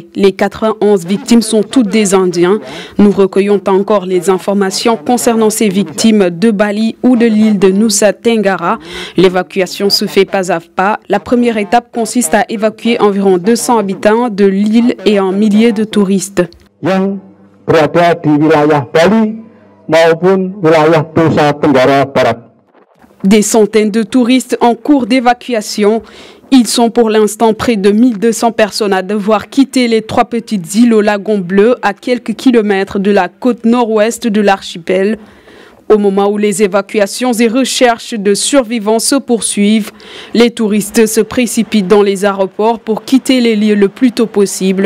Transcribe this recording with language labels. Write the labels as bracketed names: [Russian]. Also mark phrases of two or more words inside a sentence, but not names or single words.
[French] Les 91 victimes sont toutes des Indiens. Nous recueillons encore les informations concernant ces victimes de Bali ou de l'île de Nusa Tenggara. L'évacuation se fait pas à pas. La première étape consiste à évacuer environ 200 habitants de l'île et un millier de touristes. [Indonesian] Yang berada di wilayah Bali maupun wilayah Nusa Tenggara Barat. [French] Des centaines de touristes en cours d'évacuation. Ils sont pour l'instant près de 1200 personnes à devoir quitter les 3 petites îles au lagon bleu à quelques kilomètres de la côte nord-ouest de l'archipel. Au moment où les évacuations et recherches de survivants se poursuivent, les touristes se précipitent dans les aéroports pour quitter les lieux le plus tôt possible.